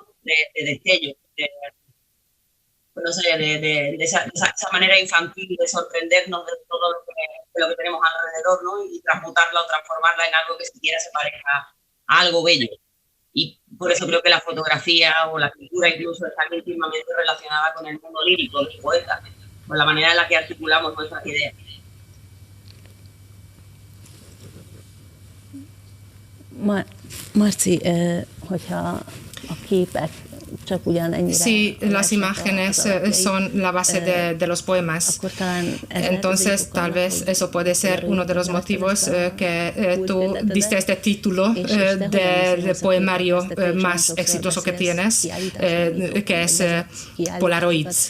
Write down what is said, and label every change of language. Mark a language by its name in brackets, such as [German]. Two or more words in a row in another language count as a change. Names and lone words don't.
[Spanish] De destellos, no sé, de esa manera infantil de sorprendernos de todo lo que tenemos alrededor, ¿no? Y transmutarla o transformarla en algo que siquiera se parezca a algo bello. Y por eso creo que la fotografía o la pintura incluso están íntimamente relacionadas con el mundo lírico del poeta, con la manera en la que articulamos nuestras ideas. [Hungarian] Marci, hogyha a képek csak ugyanennyire... [Spanish] Sí, las imágenes son la base de los poemas. Entonces, tal vez eso puede ser uno de los motivos que tú diste este título del poemario más exitoso que tienes, que es Polaroids.